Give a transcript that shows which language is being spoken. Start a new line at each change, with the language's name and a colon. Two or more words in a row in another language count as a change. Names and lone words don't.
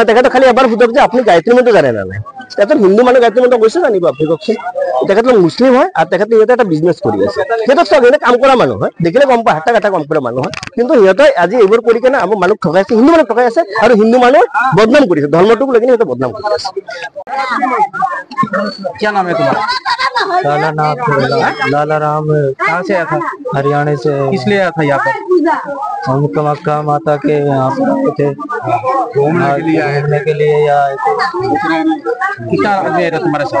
Assamese: তেখেতে খালি এবাৰ সুধক যে আপুনি গায়ত্ৰী মন্ত্ৰ জানে না নাই। তেখেত হিন্দু মানুহ গায়ত্ৰী মন্ত্ৰ গৈছে জানিব আপুনি কওকচোন তেখেতলোক মুছলিম হয় আৰু তেখেতে সিহঁতে এটা বিজনেছ কৰি আছে সিহঁতক চব সিহঁতে কাম কৰা মানুহ হয় দেখিলে গম পায় হাতা কাম কৰা মানুহ হয় কিন্তু সিহঁতে আজি এইবোৰ কৰি কেনে আমাৰ মানুহ ঠগাই আছে হিন্দু মানুহ ঠগাই আছে আৰু হিন্দু মানুহ বদনাম কৰিছে ধৰ্মটোক লৈ কিনে সিহঁতে বদনাম কৰি আছে
Hindi: क्या नाम है तुम्हारा लाला राम कहाँ से आया था हरियाणा से किस लिए आया था यहाँ पर हम मक्का माता के यहाँ पर आए थे घूमने के लिए आए घूमने के लिए यहाँ आए थे कितना आदमी आया था तुम्हारे साथ